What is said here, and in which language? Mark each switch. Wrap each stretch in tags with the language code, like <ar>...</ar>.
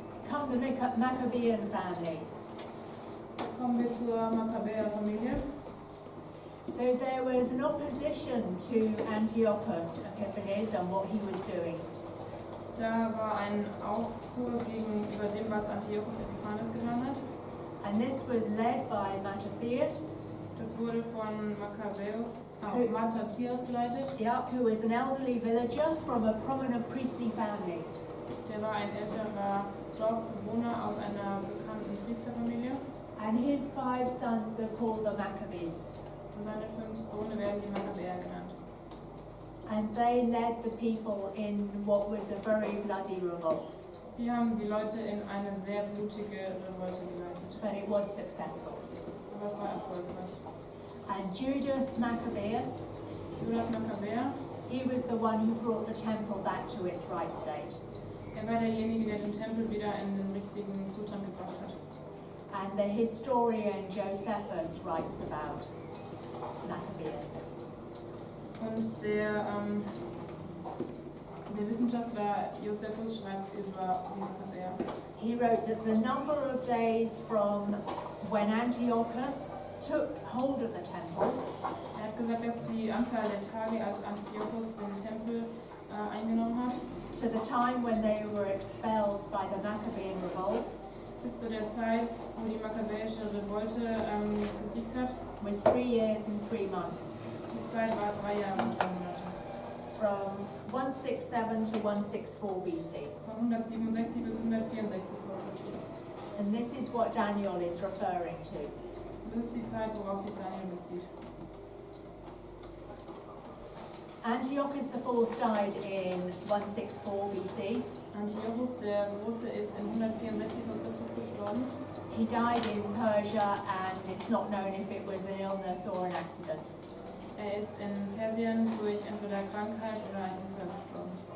<en>Come the Maccabean family.</en> <de>Kommen wir zur Makkabäer-Familie.</de> <en>So there was an opposition to Antiochus Epiphanes and what he was doing.</en> <de>Da war ein Aufruhr gegenüber dem, was Antiochus Epiphanes getan hat.</de> <en>And this was led by Mattathias,</en> <de>Das wurde von Mattathias geleitet.</de> <en>who was an elderly villager from a prominent priestly family.</en> <de>Der war ein älterer Dorfbewohner aus einer bekannten Priesterfamilie.</de> <en>And his 5 sons are called the Maccabees.</en> <de>Und seine 5 Söhne werden die Makkabäer genannt.</de> <en>And they led the people in what was a very bloody revolt.</en> <de>Sie haben die Leute in eine sehr blutige Revolte geleitet.</de> <en>But it was successful.</en> <de>Aber es war erfolgreich.</de> <en>And Judas Maccabeus,</en> <de>Judas Makkabäer,</de> <en>he was the one who brought the temple back to its right state.</en> <de>er war derjenige, der den Tempel wieder in den richtigen Zustand gebracht hat.</de> <en>And the historian Josephus writes about Maccabeus.</en> <de>Und der Wissenschaftler Josephus schreibt über die Makkabäer.</de> <en>He wrote that the number of days from when Antiochus took hold of the temple</en> <de>Er hat hat gesagt, dass die Anzahl der Tage, als Antiochus den Tempel eingenommen hat,</de> <en>to the time when they were expelled by the Maccabean revolt,</en> <de>bis zu der Zeit, wo die makkabäische Revolte gesiegt hat.</de> <en>was 3 years and 3 months,</en> <de>Die Zeit war 3 Jahre und 3 Monate.</de> <en>from 167 to 164 BC.</en> <de>Von 167 bis 164 vor Christus.</de> <en>And this is what Daniel is referring to.</en> <de>Das ist die Zeit, worauf sich Daniel bezieht.</de> <en>Antiochus IV died in 164 BC.</en> <de>Antiochus der Große ist in 164 vor Christus gestorben.</de> <en>He died in Persia, and it's not known if it was an illness or an accident.</en> <de>Er ist in Persien durch entweder Krankheit oder einen Unfall gestorben.</de>